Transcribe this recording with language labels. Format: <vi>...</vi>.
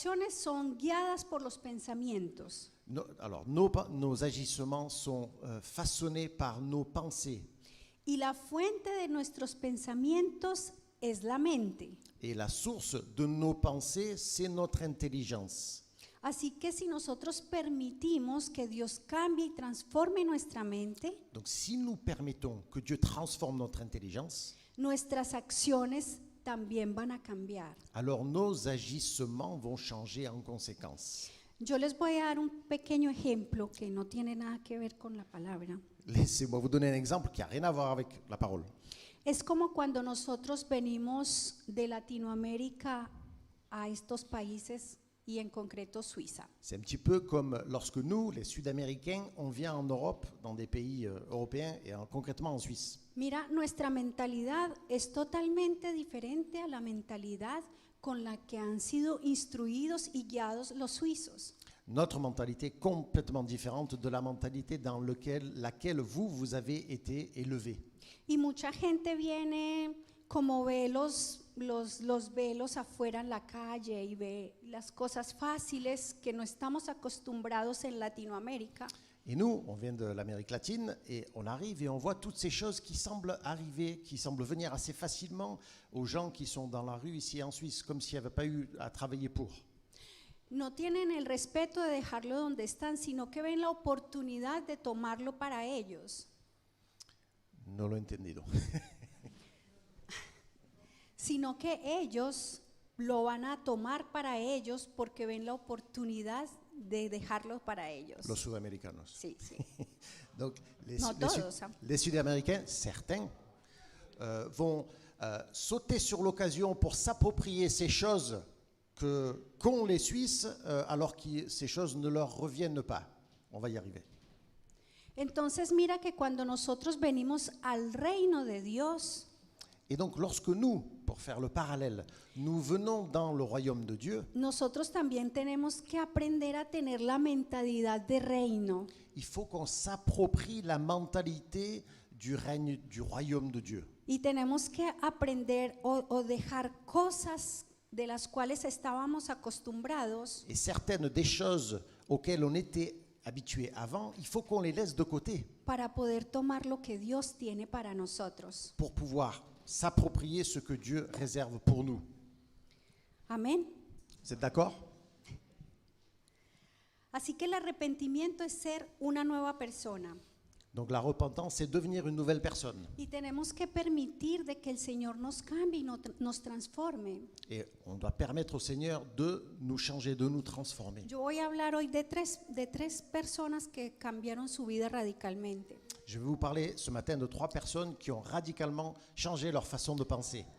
<es>son guiadas por los pensamientos.</es> <fr>Nos agissements sont façonnés par nos pensées.</fr> <es>Y la fuente de nuestros pensamientos es la mente.</es> <fr>Et la source de nos pensées, c'est notre intelligence.</fr> <es>Así que si nosotros permitimos que Dios cambie y transforme nuestra mente,</es> <fr>Donc si nous permettons que Dieu transforme notre intelligence,</fr> <es>nuestras acciones también van a cambiar.</es> <fr>alors nos agissements vont changer en conséquence.</fr> <es>Yo les voy a dar un pequeño ejemplo que no tiene nada que ver con la palabra.</es> <fr>Laissez-moi vous donner un exemple qui n'a rien à voir avec la parole.</fr> <es>Es como cuando nosotros venimos de Latinoamérica a estos países y en concreto Suiza.</es> <fr>C'est un petit peu comme lorsque nous, les Sud-Américains, on vient en Europe, dans des pays européens et concrètement en Suisse.</fr> <es>Mira, nuestra mentalidad es totalmente diferente a la mentalidad con la que han sido instruidos y guiados los suizos.</es> <fr>Notre mentalité est complètement différente de la mentalité dans laquelle vous avez été élevé.</fr> <es>Y mucha gente viene como ve los velos afuera en la calle y ve las cosas fáciles que no estamos acostumbrados en Latinoamérica.</es> <fr>Et nous, on vient de l'Amérique latine et on arrive et on voit toutes ces choses qui semblent arriver, qui semblent venir assez facilement aux gens qui sont dans la rue ici en Suisse, comme s'il n'y avait pas eu à travailler pour.</fr> <es>No tienen el respeto de dejarlo donde están, sino que ven la oportunidad de tomarlo para ellos. No lo he entendido. Sino que ellos lo van a tomar para ellos porque ven la oportunidad de dejarlo para ellos. Los sudamericanos. Sí, sí.</es> <fr>Donc,</fr> <es>No todos, hein.</es> <fr>les Sud-Américains, certains, vont sauter sur l'occasion pour s'approprier ces choses qu'ont les Suisses, alors que ces choses ne leur reviennent pas. On va y arriver.</fr> <es>Entonces mira que cuando nosotros venimos al reino de Dios,</es> <fr>Et donc, lorsque nous, pour faire le parallèle, nous venons dans le royaume de Dieu,</fr> <es>nosotros también tenemos que aprender a tener la mentalidad de reino.</es> <fr>il faut qu'on s'approprie la mentalité du règne du royaume de Dieu.</fr> <es>Y tenemos que aprender o dejar cosas de las cuales estábamos acostumbrados</es> <fr>Et certaines des choses auxquelles on était habitué avant, il faut qu'on les laisse de côté</fr> <es>para poder tomar lo que Dios tiene para nosotros.</es> <fr>pour pouvoir s'approprier ce que Dieu réserve pour nous.</fr> <es>Amén.</es> <fr>Vous êtes d'accord?</fr> <es>Así que el arrepentimiento es ser una nueva persona.</es> <fr>Donc la repentance, c'est devenir une nouvelle personne.</fr> <es>Y tenemos que permitir de que el Señor nos cambie y nos transforme.</es> <fr>Et on doit permettre au Seigneur de nous changer, de nous transformer.</fr> <es>Yo voy a hablar hoy de tres personas que cambiaron su vida radicalmente.</es> <fr>Je vais vous parler ce matin de 3 personnes qui ont radicalement changé leur façon de penser.</fr>